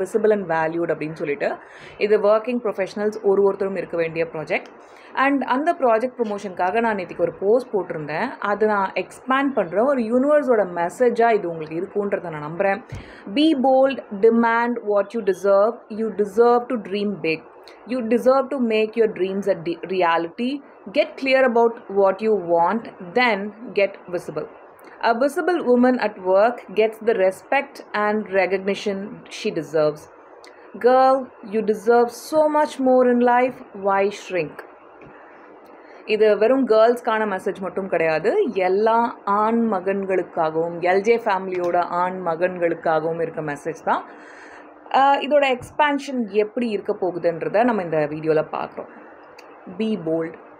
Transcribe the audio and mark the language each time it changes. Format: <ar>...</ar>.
<ta>Visible and valued அப்படின்னு சொல்லிட்டு. இது ஒர்க்கிங் ப்ரொஃபஷனல்ஸ் ஒருத்தரும் இருக்க வேண்டிய ப்ராஜெக்ட். அண்ட் அந்த ப்ராஜெக்ட் ப்ரொமோஷனுக்காக நான் நேற்றுக்கு ஒரு போஸ்ட் போட்டிருந்தேன். அதை நான் எக்ஸ்பேண்ட் பண்ணுறேன். ஒரு யூனிவர்ஸோட மெசேஜாக இது உங்களுக்கு இருக்குன்றதை நான் நம்புகிறேன்.</ta> <en>Be bold, demand what you deserve to dream big. You deserve to make your dreams a reality. Get clear about what you want, then get visible. A visible woman at work gets the respect and recognition she deserves. Girl, you deserve so much more in life. Why shrink?</en> <ta>இது வெறும் கேர்ள்ஸ்க்கான message மட்டும் கிடையாது, எல்லா ஆண் மகன்களுக்காகவும், LJ ஃபேமிலியோட ஆண் மகன்களுக்காகவும் இருக்க message தான். இதோட எக்ஸ்பேன்ஷன் எப்படி இருக்க போகுதுன்றதை நம்ம இந்த வீடியோவில் பார்க்குறோம்.</ta> <en>Be bold.</en>